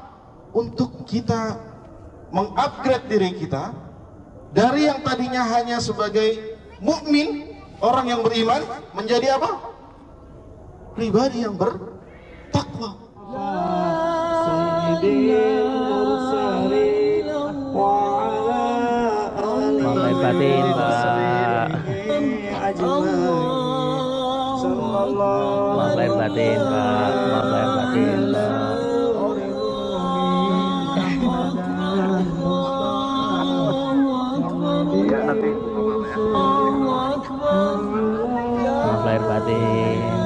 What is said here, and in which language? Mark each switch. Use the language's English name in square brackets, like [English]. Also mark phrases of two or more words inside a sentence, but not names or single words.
[Indonesian] Untuk kita mengupgrade diri kita dari yang tadinya hanya sebagai mukmin, orang yang beriman, menjadi apa? Pribadi yang bertakwa. Maaf lahir batin, Pak. Maaf lahir batin, Pak. Maaf lahir batin, Pak. Maaf lahir batin.